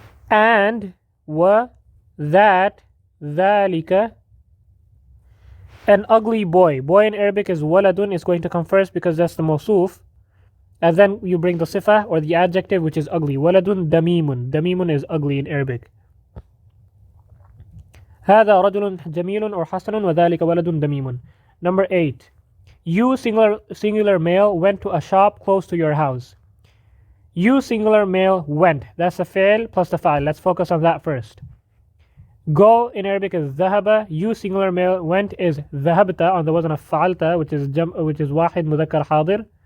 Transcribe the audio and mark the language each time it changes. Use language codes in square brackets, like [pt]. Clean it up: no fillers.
[en] And that, ذلك, an ugly boy. Boy in Arabic is waladun, is going to come first because that's the mawsuf. And then you bring the sifa or the adjective, which is ugly. Waladun damimun. Damimun is ugly in Arabic. [ar] هذا رجل جميل or حسن وذلك ولد دميم. [en] Number 8. You singular male went to a shop close to your house. You singular male went. That's the fi'l plus the fa'il. Let's focus on that first. Go in Arabic is ذهب. You singular male went is ذهبت on the wazn of فعلت, which is [ar] واحد مذكر حاضر.